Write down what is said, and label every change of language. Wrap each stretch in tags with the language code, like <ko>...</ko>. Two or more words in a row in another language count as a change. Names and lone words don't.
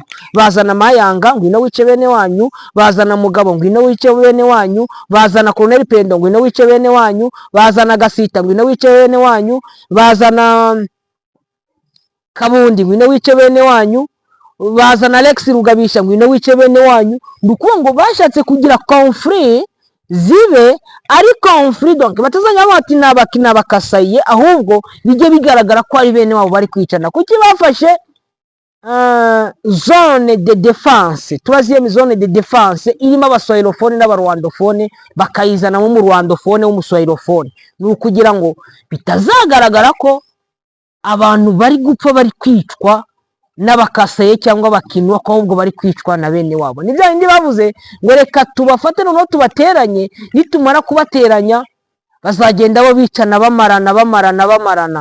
<rw>Bazana Mayanga ngwino wice bene wanyu, bazana Mugabo ngwino wice bene wanyu, bazana Colonel Pendo ngwino wice bene wanyu, bazana Gasita ngwino wice bene wanyu, bazana Kabundi ngwino wice bene wanyu, bazana Alex Rugabisha ngwino wice bene wanyu. Ndukuvuga ngo bashatse kugira conflit zibe ari conflit, donc batazanya bati nabakina bakasaye, ahubwo bijye bigaragara ko ari bene wabo bari kwicana. Kuki bafashe</rw> <fr>zone de défense, troisième zone de défense</fr> <rw>irimo abaswahilofone n'abarwandofone, bakayizana mu rwandofone w'umuswahilofone? Ni ukugira ngo bitazagaragara ko abantu bari gupfa bari kwicwa n'abakasaye cyangwa bakinwa, ko ahubwo bari kwicwa na bene wabo. Ni bya bindi bavuze ngo reka tubafate noneho tubateranye, nitumara kubateranya bazagenda bo bicana bamarana.</rw>